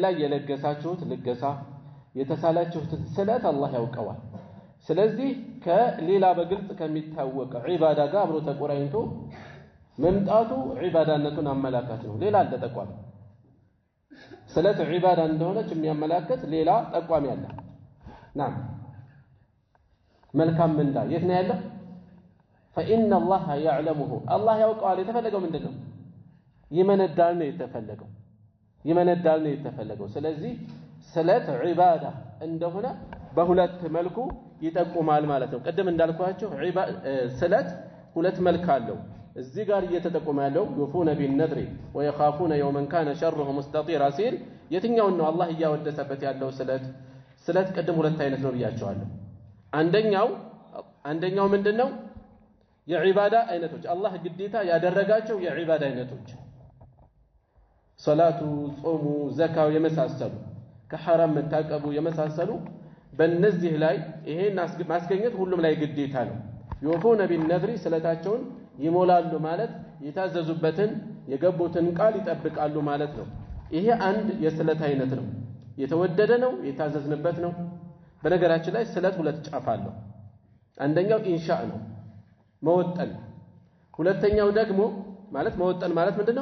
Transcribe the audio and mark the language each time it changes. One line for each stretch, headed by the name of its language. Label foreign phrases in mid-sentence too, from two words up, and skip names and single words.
Amharic: ላይ የለገሳችሁት ልገሳ የተሳላችሁት ስለት አላህ ያውቀዋል። ስለዚህ ከሌላ በግልጽ ከሚታወቅ ዒባዳ ጋር አብሮ ተቆራኝቶ መምጣቱ ዒባዳነቱን አመላካች ነው። ሌላ አልተጠቋም። ስለት ዒባዳ እንደሆነች የሚያመላክት ሌላ ጠቋሚ አለ። ናም መልካም ምንዳ የት ነው ያለው?
Arabic: فإن الله يعلمه الله
Amharic: ያውቀዋል። የተፈለገው ምንድነው? ይመነዳል ነው የተፈለገው። ስለዚህ ስለት ዒባዳ እንደሆነ በሁለት መልኩ ይጠቁማል ማለት ነው። ቀደም እንዳልኳችሁ ስለት ሁለት መልክ አለው። እዚህ ጋር እየተጠቆመ ያለው
Arabic: يوفون بالنذر ويخافون يوما كان شره مستطيرا
Amharic: ሲል የትኛውን ነው አላህ እያወደሰበት ያለው? ስለት ቀደም ሁለት አይነት ነው ብያቸዋለሁ። አንደኛው ምንድነው? የዒባዳ አይነቶች አላህ ግዴታ ያደረጋቸው የዒባዳ አይነቶች ሶላቱ፣ ጾሙ፣ ዘካው የመሳሰሉ ከሐራም መታቀቡ የመሳሰሉ በእነዚህ ላይ ይሄን ማስገኘት ሁሉም ላይ ግዴታ ነው።
Arabic: يوفون بالنذر
Amharic: ስለታቸውን ይሞላሉ ማለት የታዘዙበትን የገቡትን ቃል ይጠብቃሉ ማለት ነው። ይሄ አንድ የስለት አይነት ነው። የተወደደ ነው፣ የታዘዝንበት ነው። በነገራችን ላይ ስለት ሁለት ጫፍ አለው። አንደኛው ኢንሻእ ነው መወጠን፣ ሁለተኛው ደግሞ ማለት መወጠን ማለት ምንድነው?